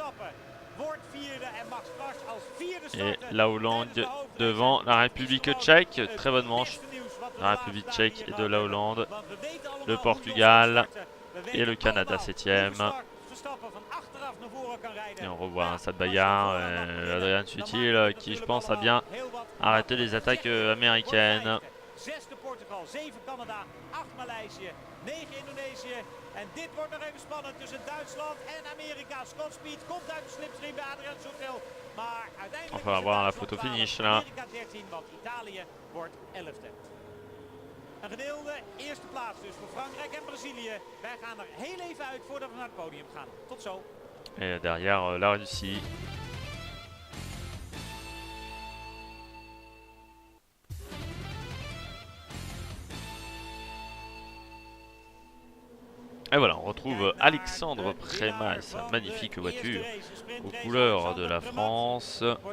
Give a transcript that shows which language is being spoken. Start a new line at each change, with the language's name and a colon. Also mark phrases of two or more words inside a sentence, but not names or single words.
French: Et la Hollande devant la République tchèque, très bonne manche, la République tchèque et de la Hollande, le Portugal et le Canada 7e. Et on revoit cette bagarre, Adrian Sutil qui je pense a bien arrêté les attaques américaines.
Dutch: En dit wordt nog even spannend tussen Duitsland en Amerika. Scott Speed komt uit de slipstream bij Adrian Sutil. Maar uiteindelijk
French: on va voir la photo finish là.
Dutch: Amerika 13, want Italië wordt 11e. Een gedeelde eerste plaats dus voor Frankrijk en Brazilië. Wij gaan er heel even uit voordat we naar het podium gaan. Tot zo.
French: Et derrière la Russie. Et voilà, on retrouve Alexandre Préma et sa magnifique voiture aux couleurs de la France.